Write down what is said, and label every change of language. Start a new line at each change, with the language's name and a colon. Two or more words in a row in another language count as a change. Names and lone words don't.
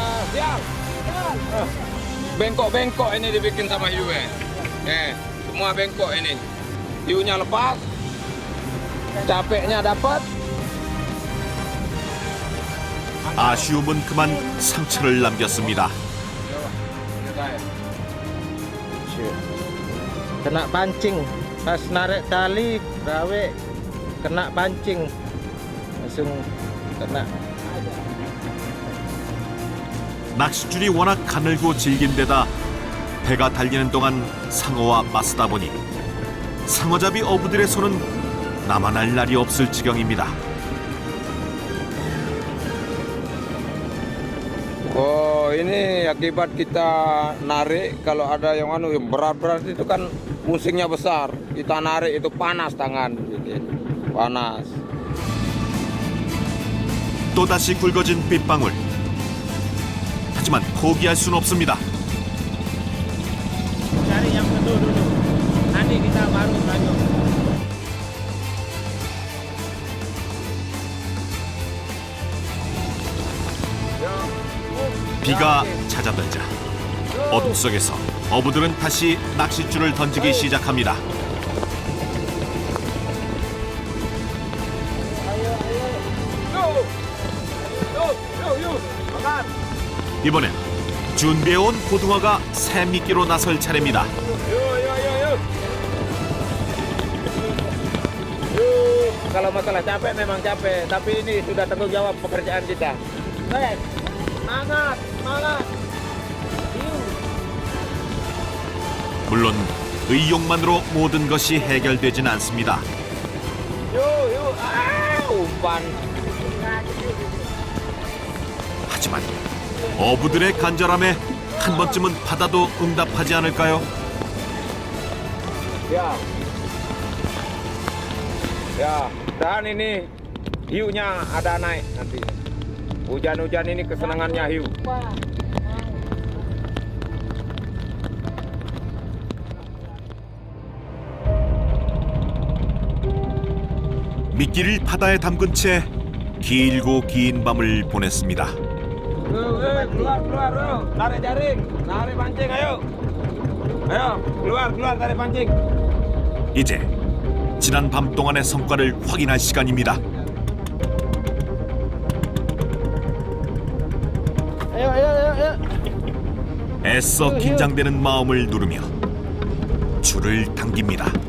Indonesian: Bengkok-bengkok ini dibikin sama hiu semua bengkok ini. Hiunya lepas, capeknya dapat.
Korean: 아쉬움은 그만 상처를 남겼습니다.
Indonesian: Kena pancing, pas narik tali rawe kena pancing, langsung kena.
Korean: 낚싯줄이 워낙 가늘고 질긴 데다 배가 달리는 동안 상어와 맞서다 보니 상어잡이 어부들의 손은 남아날 날이 없을 지경입니다.
Indonesian: Oh, ini akibat kita narik kalau ada yang yang berat-berat itu kan musingnya besar. Kita narik itu panas tangan, panas.
Korean: 또다시 굵어진 빗방울. 하지만 포기할 수는 없습니다.
Indonesian: Cari yang betul dulu. Nanti kita baru lanjut.
Korean: 비가 찾아들자 어둠 속에서 어부들은 다시 낚싯줄을 던지기 시작합니다. 이번엔 준비해온 고등어가 새 미끼로 나설 차례입니다.
Indonesian: Kalau masalah capek memang capek, tapi ini sudah tanggung jawab pekerjaan kita. Semangat, semangat.
Korean: 물론 의욕만으로 모든 것이 해결되진 않습니다.
Indonesian: Umpan.
Korean: 하지만 어부들의 간절함에 한 번쯤은 바다도 응답하지 않을까요?
Indonesian: Ya. Ya, dan ini hiunya ada naik nanti. Hujan-hujan ini kesenangannya hiu.
Korean: 미끼를 바다에 담근 채 길고 긴 밤을 보냈습니다.
Indonesian: Keluar, tarik jaring, tarik pancing, ayo. Ayo, keluar, tarik pancing.
Korean: 이제 지난 밤 동안의 성과를 확인할 시간입니다. 애써 긴장되는 마음을 누르며 줄을 당깁니다.